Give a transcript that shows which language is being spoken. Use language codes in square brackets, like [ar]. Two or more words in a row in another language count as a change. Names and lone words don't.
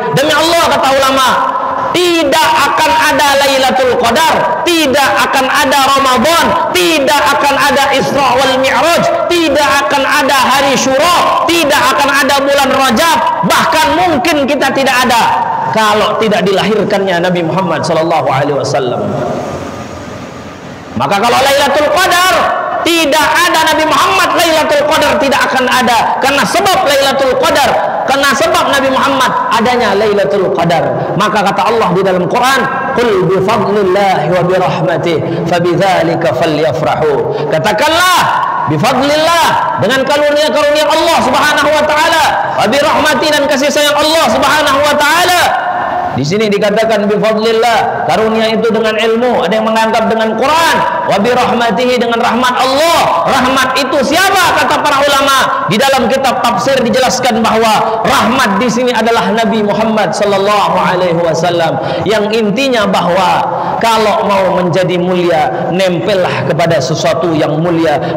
[id] Demi Allah, kata ulama, tidak akan ada Lailatul Qadar, tidak akan ada Ramadan, tidak akan ada Isra wal Mi'raj, tidak akan ada hari Syura, tidak akan ada bulan Rajab, bahkan mungkin kita tidak ada kalau tidak dilahirkannya Nabi Muhammad [ar] صلى الله عليه وسلم. [id] Maka kalau Lailatul Qadar tidak ada Nabi Muhammad, Lailatul Qadar tidak akan ada. Karena sebab Lailatul Qadar, karena sebab Nabi Muhammad adanya Lailatul Qadar. Maka kata Allah di dalam Quran, [ar] قل بفضل الله وبرحمته فبذلك فليفرحوا. [id] Katakanlah [ar] بفضل الله, [id] dengan karunia-karunia Allah [ar] سبحانه وتعالى, وبرحمته, [id] dan kasih sayang Allah [ar] سبحانه وتعالى. [id] Di sini dikatakan [ar] بفضل الله, [id] karunia itu dengan ilmu, ada yang menganggap dengan Quran. [ar] وبرحمته, [id] dengan rahmat Allah. Rahmat itu siapa? Kata para ulama, di dalam kitab tafsir dijelaskan bahwa rahmat di sini adalah Nabi Muhammad [ar] صلى الله عليه وسلم, [id] yang intinya bahwa kalau mau menjadi mulia, nempellah kepada sesuatu yang mulia.